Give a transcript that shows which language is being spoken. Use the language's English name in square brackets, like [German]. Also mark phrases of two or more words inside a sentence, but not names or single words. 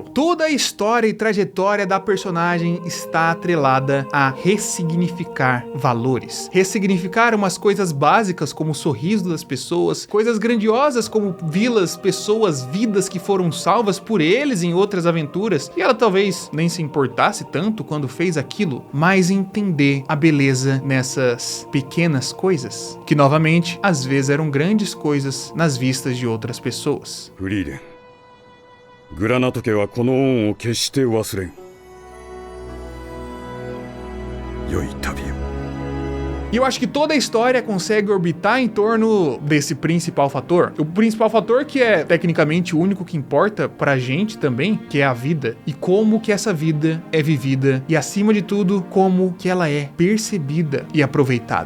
[Portuguese] Toda a história e trajetória da personagem está atrelada a ressignificar valores, ressignificar umas coisas básicas como o sorriso das pessoas, coisas grandiosas como vilas, pessoas, vidas que foram salvas por eles em outras aventuras, e ela talvez nem se importasse tanto quando fez aquilo, mas entender a beleza nessas pequenas coisas, que novamente às vezes eram grandes coisas nas vistas de outras pessoas. [Japanese] フリーレン、グラナト家はこの恩を決して忘れん。良い旅を。 [Portuguese] E eu acho que toda a história consegue orbitar em torno desse principal fator. O principal fator que é tecnicamente o único que importa pra gente também, que é a vida. E como que essa vida é vivida. E acima de tudo, como que ela é percebida e aproveitada.